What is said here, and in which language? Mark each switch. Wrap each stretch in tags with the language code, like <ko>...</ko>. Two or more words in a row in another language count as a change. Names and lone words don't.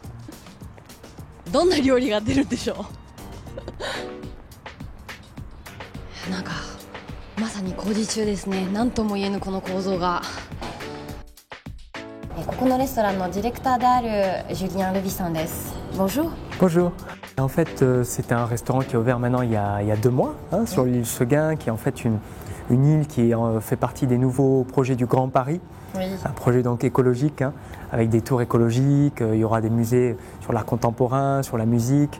<ja>どんな料理が出るんでしょうなんかまさに工事中ですね。何とも言えぬこの構造が。ここのレストランのディレクターであるジュリアン・ルビさんです。Bonjour.</ja> <fr>Bonjour. En fait, c'est un restaurant qui est ouvert maintenant il y a 2 mois, sur l'île Seguin, qui est en fait une île qui fait partie des nouveaux projets du Grand Paris. Oui. Un projet donc écologique, avec des tours écologiques, il y aura des musées sur l'art contemporain, sur la musique.</fr>